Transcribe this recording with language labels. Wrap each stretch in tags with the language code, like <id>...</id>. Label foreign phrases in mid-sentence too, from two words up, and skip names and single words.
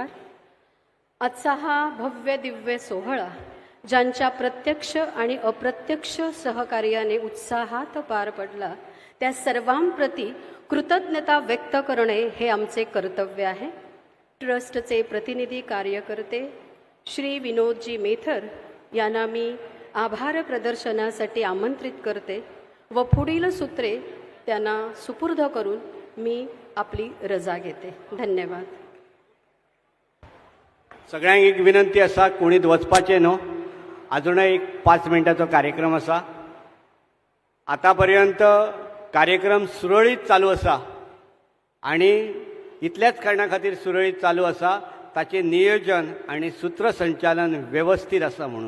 <mr>आजचा हा भव्य दिव्य सोहळा ज्यांच्या प्रत्यक्ष आणि अप्रत्यक्ष सहकार्याने उत्साहात पार पडला त्या सर्वांप्रती कृतज्ञता व्यक्त करणे हे आमचे कर्तव्य आहे. ट्रस्टचे प्रतिनिधी कार्यकर्ते श्री विनोदजी मेथर यांना मी आभार प्रदर्शनासाठी आमंत्रित करते व पुढील सूत्रे त्यांना सुपूर्द करून मी आपली रजा घेते. धन्यवाद.</mr> <kok>सगळ्यांक एक विनंती आसा, कोणीच वचपाचें न्हू. अजूनय एक 5 मिनटाचो कार्यक्रम आसा. आतापर्यंत कार्यक्रम सुरळीत चालू आसा आणि इतल्याच कारणां खातीर सुरळीत चालू आसा ताचें नियोजन आणि सूत्रसंचालन व्यवस्थित आसा म्हणून.</kok>